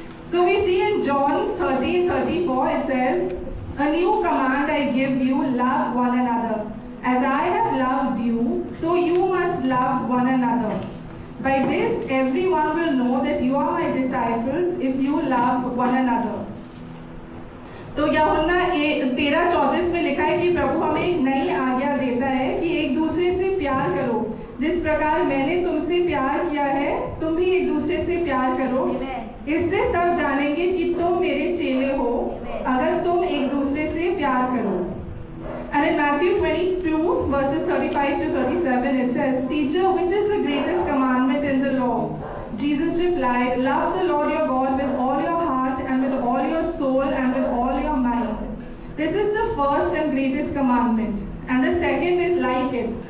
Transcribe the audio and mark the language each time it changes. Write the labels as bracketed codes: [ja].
[en] So we see in John 13:34 it says, "A new command I give you, love one another. As I have loved you, so you must love one another. By this everyone will know that you are my disciples if you love one another." [hi] तो यूहन्ना 13:34 में लिखा है कि प्रभु हमें एक नई आज्ञा देता है कि एक दूसरे से प्यार करो, जिस प्रकार मैंने तुमसे प्यार किया है तुम भी एक दूसरे से प्यार करो। इससे सब जानेंगे कि तुम मेरे चेले हो, अगर तुम एक दूसरे से प्यार करो। [en] And in Matthew 22 verses 35 to 37 it says, Teacher, which is the greatest commandment in the law? Jesus replied, Love the Lord your God with all your heart and with all your soul and with all your mind. This is the first and greatest commandment. And the second is like it.